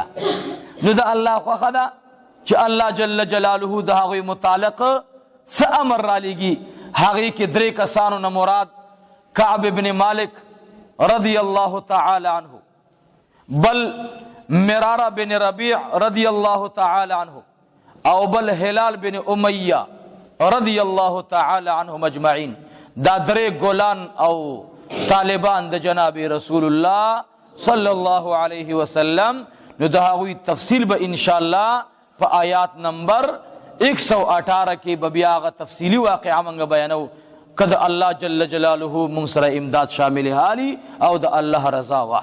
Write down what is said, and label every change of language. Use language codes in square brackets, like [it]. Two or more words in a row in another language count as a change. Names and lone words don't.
[ps] نو د الله خوښه ده چې [ar] الله جل جلاله [ps] د هغوی متعلق څه امر رالیږي. هغې کې درې کسانو نه مراد کعب ابن مالک [ar] رضی الله تعالی عنه، [ps] بل مرارہ بن ربیع [ar] رضی اللہ تعالی عنہ، [ps] او بل ہلال بن امیہ [ar] رضی اللہ تعالی عنہم اجمعین. [ps] دا درې ګولان او طالبان د جناب [ar] رسول الله صلی الله علیه وسلم. [ps] نو د هغوی تفصیل به انشاءالله په آیات نمبر 118 کې به بیا هغه تفصیلي واقعه موږ بیانو که د [ar] الله جل جلاله [ps] موږ سره امداد شامل حالي او د الله رضا وه.